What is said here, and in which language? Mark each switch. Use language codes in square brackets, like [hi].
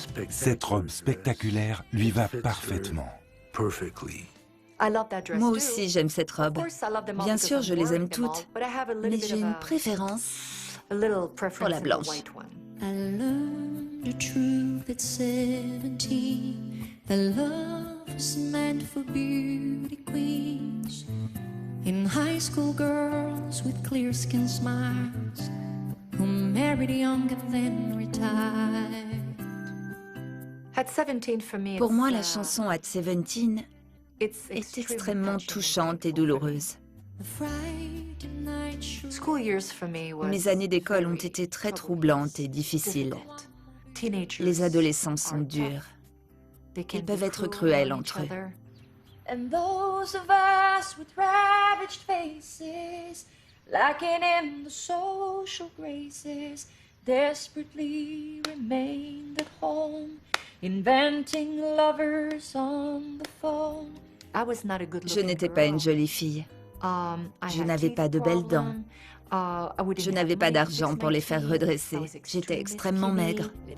[fr] Cette robe spectaculaire lui va parfaitement. Moi aussi, j'aime cette robe. Bien sûr, je les aime toutes, mais j'ai une préférence pour la blanche. [en] I learned the truth at 17, that love is meant for beauty queens. In high school, girls with clear skin smiles who married young and then retired. [fr] Pour moi, la chanson At 17 est extrêmement touchante et douloureuse. Mes années d'école ont été très troublantes et difficiles. Les adolescents sont durs. Ils peuvent être cruels entre eux. [en] And those of us with ravaged faces, lacking in the social graces, desperately remained at home, inventing lovers on the phone. [fr] Je n'étais pas une jolie fille. Je n'avais pas de belles dents. Je n'avais pas d'argent pour les faire redresser. J'étais extrêmement maigre.